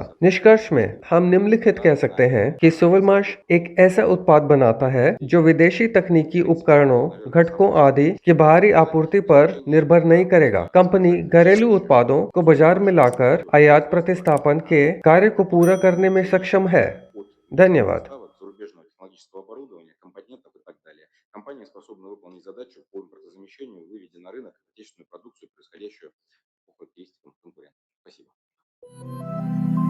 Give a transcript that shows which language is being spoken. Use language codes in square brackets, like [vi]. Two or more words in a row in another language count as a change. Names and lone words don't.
[hi] निष्कर्ष में हम निम्नलिखित कह सकते हैं कि सोवेलमाश एक ऐसा उत्पाद बनाता है जो विदेशी तकनीकी उपकरणों, घटकों आदि की बाहरी आपूर्ति पर निर्भर नहीं करेगा। कंपनी घरेलू उत्पादों को बाजार में लाकर आयात प्रतिस्थापन के कार्य को पूरा करने में सक्षम है। धन्यवाद। [ru] поставок зарубежного технологического оборудования, компонентов и так далее. Компания способна выполнить задачу по импортозамещению, выведя на рынок отечественную продукцию, происходящую по характеристикам конкурентов. Спасибо.